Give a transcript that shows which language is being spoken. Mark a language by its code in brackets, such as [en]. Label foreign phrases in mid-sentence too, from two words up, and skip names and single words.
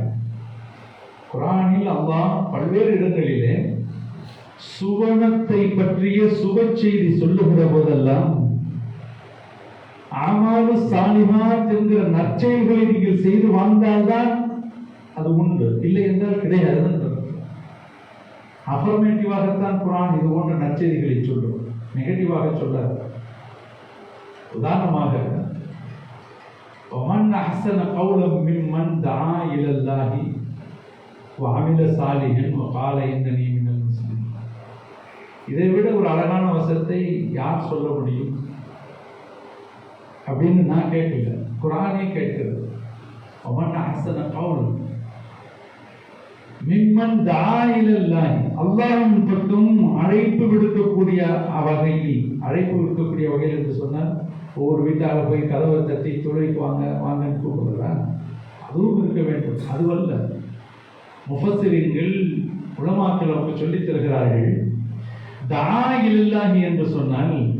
[ta] குர்ஆனில் அல்லாஹ் பல்வேறு இடங்களிலே சுவனத்தை பற்றிய சுப செய்தி சொல்லுகிற போதெல்லாம் [ar] أعمال صالحات [ta] என்கிற நற்செயல்களை நீங்கள் செய்து வாழ்ந்தால்தான் அது உண்டு, இல்லை என்றால் கிடையாது. அஃபர்மேட்டிவாகத்தான் குர்ஆன் இது போன்ற நற்செய்திகளை சொல்லும், நெகட்டிவாக சொல்லாது. [ar] உதாரணமாக وَمَنْ أَحْسَنَ قَوْلًا مِمَّنْ دَعَا إِلَى اللَّهِ وَعَمِلَ صَالِحًا وَقَالَ إِنَّنِي مِنَ الْمُسْلِمِينَ. [ta] இதை விட ஒரு அழகான வசனத்தை யார் சொல்ல முடியும் அப்படின்னு நான் கேட்கல, குர்ஆனே கேட்கிறது. [ar] وَمَنْ أَحْسَنَ قَوْلًا مِمَّنْ دَعَا إِلَى اللَّهِ, [ta] அல்லாஹ்வின் பக்கம் அழைப்பு விடுக்கக்கூடிய வகையில் என்று சொன்னால் ஒவ்வொரு வீட்டாக போய் கதவை தட்டி தொழிலுக்கு வாங்கன்னு கூப்பிடுறான், அதுவும் இருக்க வேண்டும். அதுவல்ல, முஃபஸ்ஸிரீன்கள் உலமாக்கள் அவங்க சொல்லித் தருகிறார்கள், [ar] دعا إلى الله [ta] என்று சொன்னால்